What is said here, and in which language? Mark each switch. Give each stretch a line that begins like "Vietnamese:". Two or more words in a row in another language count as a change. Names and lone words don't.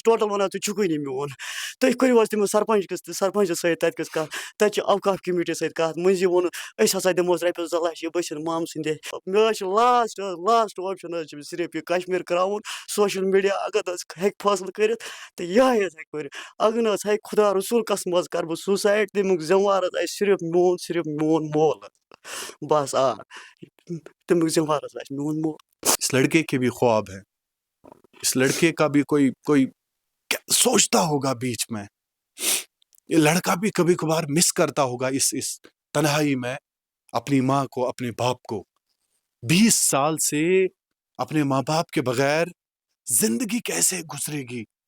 Kashmiri: ٹوٹَل وَنان ژٕ چھُکُے نہٕ میون تُہۍ کٔرِو حظ تٔمِس سرپنٛچَس سۭتۍ تَتہِ کِس کَتھ تَتہِ چھِ اوقاف کٔمِٹی سۭتۍ کَتھ مٔنٛزی ووٚنُن أسۍ ہَسا دِمہوس رۄپیَس 2 لَچھ یہِ بٔچھِنۍ مامہٕ سٕنٛدِ مےٚ حظ چھُ
English: last option
Kashmiri: حظ چھُ مےٚ صرف یہِ کشمیٖر کرٛاوُن
English: social media
Kashmiri: اگر حظ ہیٚکہِ فٲصلہٕ کٔرِتھ تہٕ یِہوٚے حظ ہیٚکہِ کٔرِتھ اگر نہٕ حظ ہیٚکہِ خۄدا رسوٗل قسم حظ کَرٕ بہٕ سوٗسایڈ تَمیُک ذِموار حظ آسہِ صرف میون مول حظ بَس تَمیُک ذِموار حظ آسہِ میون مول
Urdu: اس لڑکے کے بھی خواب ہے اس لڑکے کا بھی کوئی سوچتا ہوگا بیچ میں یہ لڑکا بھی کبھی کبھار مس کرتا ہوگا اس تنہائی میں اپنی ماں کو اپنے باپ کو 20 سال سے اپنے ماں باپ کے بغیر زندگی کیسے گزرے گی